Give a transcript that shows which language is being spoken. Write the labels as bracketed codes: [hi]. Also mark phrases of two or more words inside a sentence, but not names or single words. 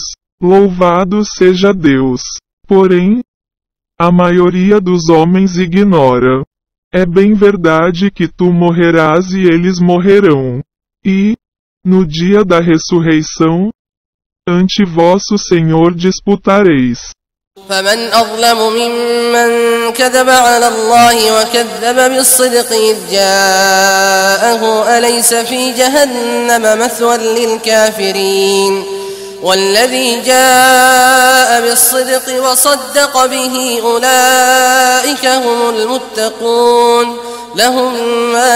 [pt] Louvado seja Deus! Porém, a maioria dos homens ignora. É bem verdade que tu morrerás e eles morrerão. E, no dia da ressurreição, ante vosso Senhor disputareis. [ar] فمن أظلم ممن كذب على الله وكذب بالصدق إذ جاءه أليس في جهنم مثوى للكافرين والذي جاء بالصدق وصدق به أولئك هم المتقون لهم ما